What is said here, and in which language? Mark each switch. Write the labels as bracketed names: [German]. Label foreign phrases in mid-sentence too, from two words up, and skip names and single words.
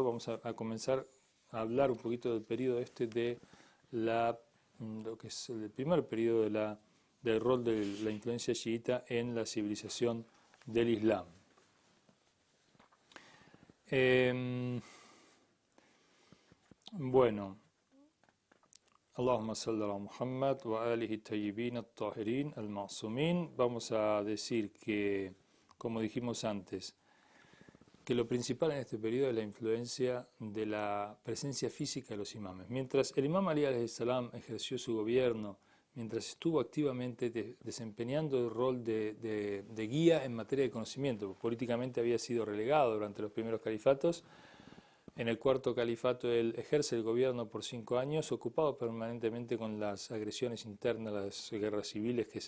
[Spanish] Vamos a comenzar a hablar un poquito del periodo de lo que es el primer periodo del rol de la influencia chiita en la civilización del Islam. Bueno, [Arabic] اللهم صل على محمد وآله الطيبين الطاهرين المعصومين. [Spanish] Vamos a decir que, como dijimos antes, que lo principal en este periodo es la influencia de la presencia física de los imames. Mientras el imam Ali [Arabic] عليه السلام [Spanish] ejerció su gobierno, mientras estuvo activamente desempeñando el rol de guía en materia de conocimiento, políticamente había sido relegado durante los primeros califatos. En el cuarto califato él ejerce el gobierno por 5 años, ocupado permanentemente con las agresiones internas, las guerras civiles que se